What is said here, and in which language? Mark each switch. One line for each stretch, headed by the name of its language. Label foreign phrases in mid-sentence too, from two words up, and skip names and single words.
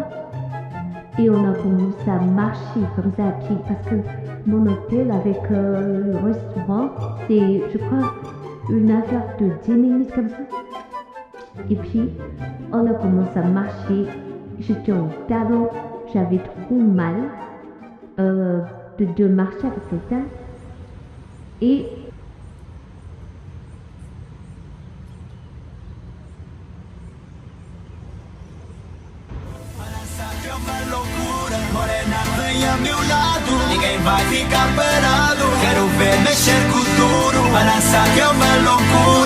French: Et on a commencé à marcher comme ça à pied parce que mon hôtel avec le restaurant, c'est, je crois, une affaire de 10 minutes comme ça. Et puis, on a commencé à marcher. J'étais en talon, j'avais trop mal de marcher avec le talon. Et
Portuguese: Morena, vem a meu lado, ninguém vai ficar parado. Quero ver mexer com tudo, balançar que é uma loucura.